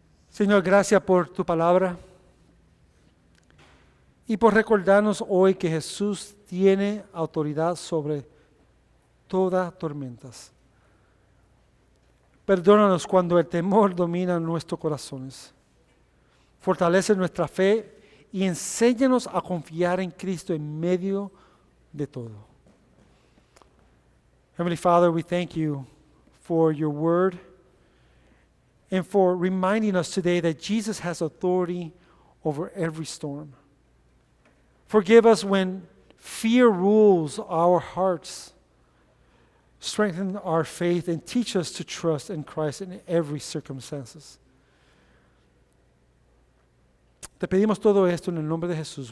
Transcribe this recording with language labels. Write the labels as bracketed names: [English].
[Spanish] Señor, gracias por tu palabra y por recordarnos hoy que Jesús tiene autoridad sobre todas tormentas. Perdónanos cuando el temor domina nuestros corazones. Fortalece nuestra fe y enséñanos a confiar en Cristo en medio de todo. [English] Heavenly Father, we thank you for your word and for reminding us today that Jesus has authority over every storm. Forgive us when fear rules our hearts. Strengthen our faith and teach us to trust in Christ in every circumstances. [Spanish] Te pedimos todo esto en el nombre de Jesús.